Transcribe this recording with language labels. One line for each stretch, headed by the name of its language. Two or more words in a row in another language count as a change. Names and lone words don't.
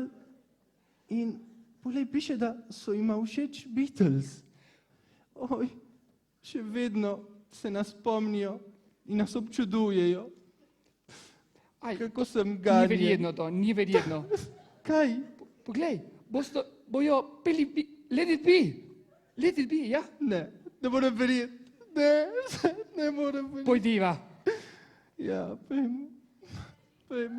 Slovenian: In poglej, piše, da so jima všeč Beatles. Oj, še vedno se nas spomnijo in nas občudujejo. Aj, Kako sem ni ganjen. verjetno to, ni verjetno. Kaj? Poglej, bojo peli Let it be. Let it be, ja? Ne morem verjeti. Ne morem verjeti. Pojdiva. Ja, pojmo.